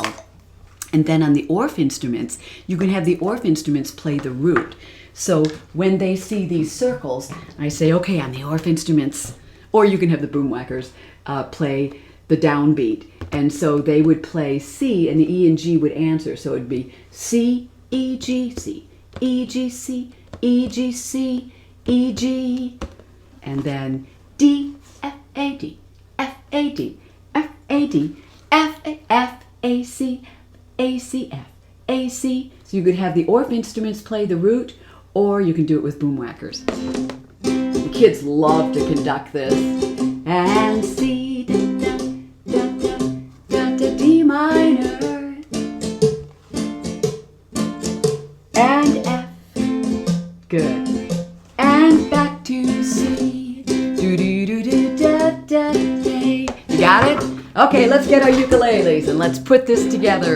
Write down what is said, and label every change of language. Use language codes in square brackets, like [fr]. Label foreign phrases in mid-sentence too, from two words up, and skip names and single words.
[en] And then on the Orff instruments, you can have the Orff instruments play the root. So when they see these circles, I say, okay, on the Orff instruments, or you can have the boom whackers play the downbeat. And so they would play C, and the E and G would answer. So it would be C, E, G, C, E, G, C, E, G, C, E, G. And then D, F, A, D, F, A, D, F, A, D, F, A, F, A, C, A, C, F, A, C. So you could have the Orff instruments play the root, or you can do it with boom whackers. The kids love to conduct this. And C, da, da, da, da, da, D minor, and F, good, and back to C, do do do do da da da. You got it? Okay, let's get our ukuleles and let's put this together.